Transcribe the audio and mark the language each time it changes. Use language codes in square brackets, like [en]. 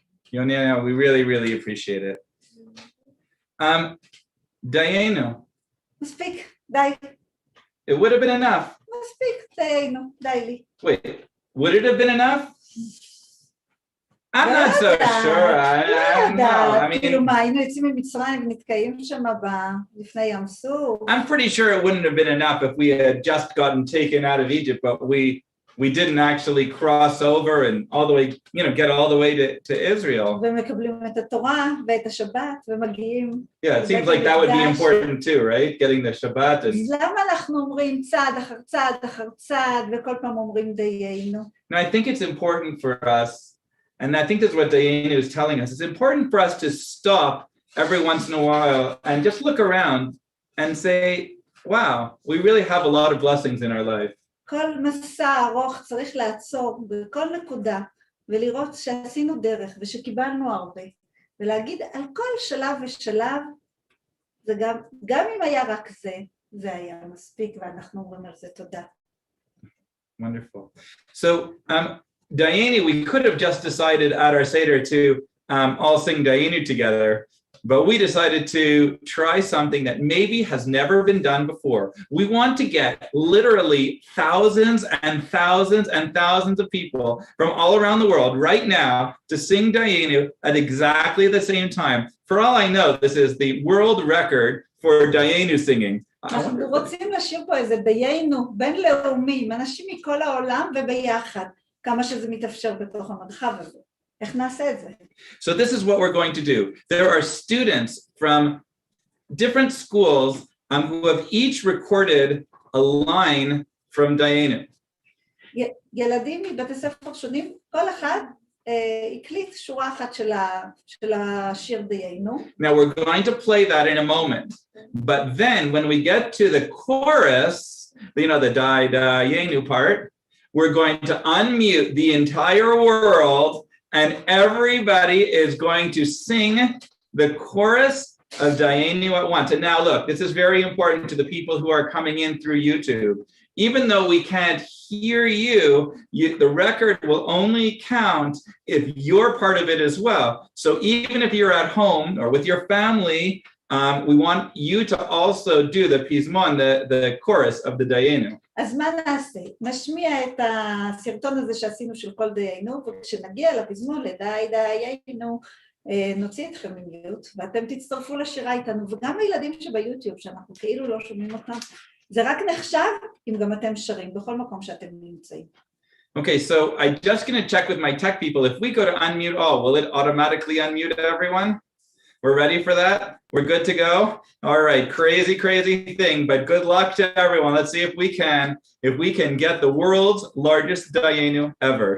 [en] Yoni, we really, really appreciate it. [he] Dayenu. מספיק, די. [en] It would have been enough. [he] מספיק, דיינו, די לי. [en] Wait, would it have been enough? I'm not so sure. I don't know. I mean, [he] כאילו מה, היינו יוצאים ממצרים ונתקעים שם לפני ים סוף. [en] I'm pretty sure it wouldn't have been enough if we had just gotten taken out of Egypt, but we didn't actually cross over and all the way, get all the way to Israel. [he] ומקבלים את התורה ואת השבת ומגיעים. [en] Yeah, it seems like that would be important too, right? Getting the Shabbat. [he] אז למה אנחנו אומרים צעד אחר צעד אחר צעד וכל פעם אומרים דיינו? [en] Now, I think it's important for us, and I think this is what Dayenu is telling us, it's important for us to stop every once in a while and just look around and say, wow, we really have a lot of blessings in our life. [he] כל מסע ארוך צריך לעצור בכל נקודה ולראות שעשינו דרך ושקיבלנו הרבה ולהגיד על כל שלב ושלב, זה גם אם היה רק זה היה מספיק ואנחנו אומרים על זה תודה. [en] Wonderful. So, Dayenu, we could have just decided at our Seder to all sing Dayenu together, but we decided to try something that maybe has never been done before. We want to get literally thousands and thousands and thousands of people from all around the world right now to sing Dayenu at exactly the same time. For all I know, this is the world record for Dayenu singing. [he] אנחנו רוצים לשיר פה איזה דיינו בינלאומי, עם אנשים מכל העולם וביחד, כמה שזה מתאפשר בתוך המרחב הזה. איך נעשה את זה? [en] So this is what we're going to do. There are students from different schools who have each recorded a line from Dayenu. [he] ילדים מבתי ספר שונים, כל אחד הקליט שורה אחת של השיר דיינו. [en] Now we're going to play that in a moment. But then when we get to the chorus, the Dayenu part, we're going to unmute the entire world and everybody is going to sing the chorus of Dayenu at once. And now look, this is very important to the people who are coming in through YouTube. Even though we can't hear you, the record will only count if you're part of it as well. So even if you're at home or with your family, we want you to also do the Pismon, the chorus of the Dayenu. [he] אז מה נעשה? נשמיע את הסרטון הזה שעשינו של כל דיינו, וכשנגיע לפזמון לדי דיינו, נוציא אתכם ממיוט, ואתם תצטרפו לשירה איתנו, וגם הילדים שביוטיוב, שאנחנו כאילו לא שומעים אותם, זה רק נחשב אם גם אתם שרים, בכל מקום שאתם נמצאים. [en] Okay, so I'm just going to check with my tech people. If we go to unmute all, will it automatically unmute everyone? We're ready for that? We're good to go? All right, crazy, crazy thing, but good luck to everyone. Let's see if we can get the world's largest dayenu ever.